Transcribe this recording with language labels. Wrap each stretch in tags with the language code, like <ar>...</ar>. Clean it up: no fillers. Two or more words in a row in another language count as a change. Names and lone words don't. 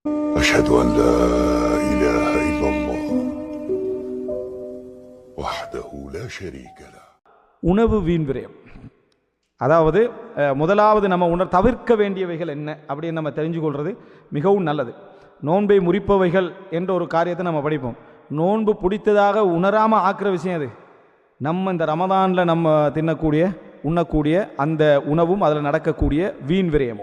<ar>أشهد أن لا إله إلا الله وحده لا شريك له.</ar> <ta>உணவு வீண் விரயம். அதாவது முதலாவது நம்ம தவிர்க்க வேண்டியவைகள் என்ன அப்படின்னு நம்ம தெரிஞ்சு கொள்வது மிகவும் நல்லது. நோன்பை முறிப்பவைகள் என்ற ஒரு காரியத்தை நம்ம படிப்போம். நோன்பு பிடித்ததாக உணராமல் ஆக்குற விஷயம் அது. நம்ம இந்த ரமதானில் நம்ம உண்ணக்கூடிய அந்த உணவும் அதில் நடக்கக்கூடிய வீண் விரயமும்.</ta>